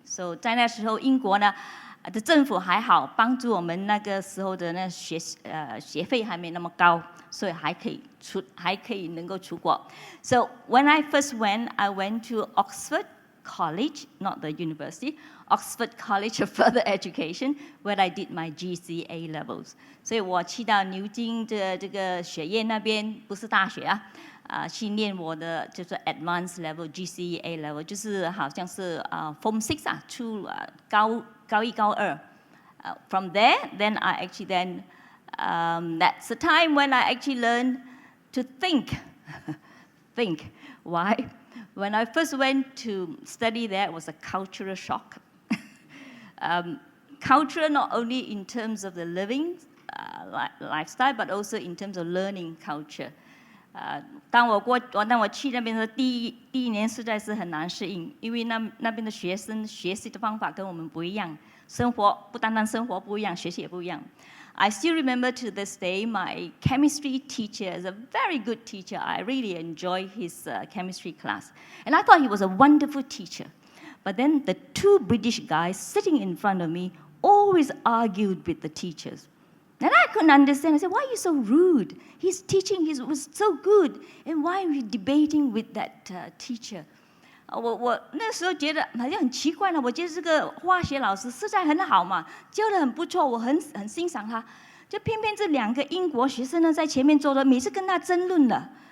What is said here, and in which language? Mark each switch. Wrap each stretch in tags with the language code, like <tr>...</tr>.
<zh>So 在那时候，英国呢的政府还好，帮助我们那个时候的那学费还没那么高，所以还可以能够出国。</zh> <en>So when I first went, I went to Oxford College, not the university, Oxford College of Further Education, where I did my GCA levels.</en> <zh>所以我去到牛津的这个学院那边，不是大学去念我的就是</zh> <en>advanced level GCA level，</en> <zh>就是好像是Form 6出高一高二。</zh> <en>From there, then I actually that's the time when I actually learned to think. Think. Why? When I first went to study there, it was a cultural shock. Culture not only in terms of the living lifestyle, but also in terms of learning culture.</en> <zh>当我去那边的第一年实在是很难适应，因为那边的学生学习的方法跟我们不一样，生活不单单生活不一样，学习也不一样。</zh> <en>I still remember to this day my chemistry teacher is a very good teacher. I really enjoy his chemistry class, and I thought he was a wonderful teacher. But then the two British guys sitting in front of me always argued with the teachers. And I couldn't understand. I said, why are you so rude? His teaching was so good. And why are you debating with that teacher?</en> <zh>我那时候觉得好像很奇怪了。我觉得这个化学老师实在很好嘛，教得很不错，我很欣赏他。就偏偏这两个英国学生呢，在前面坐着，每次跟他争论了。</zh>